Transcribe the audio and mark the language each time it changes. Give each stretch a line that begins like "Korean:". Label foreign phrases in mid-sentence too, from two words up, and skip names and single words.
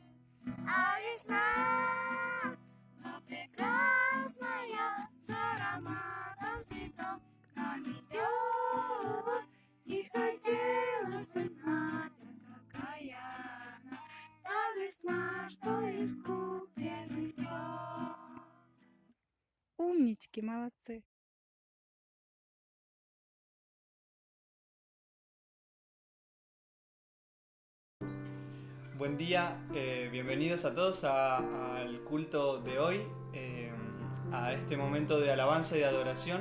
Russian: А весна, но прекрасная, с ароматом цветов к нам идет, и хотелось бы знать, какая она, та весна, что искупленных ждет. Умнички, молодцы.
Spanish: Buen día, bienvenidos a todos al culto de hoy, a este momento de alabanza y de adoración.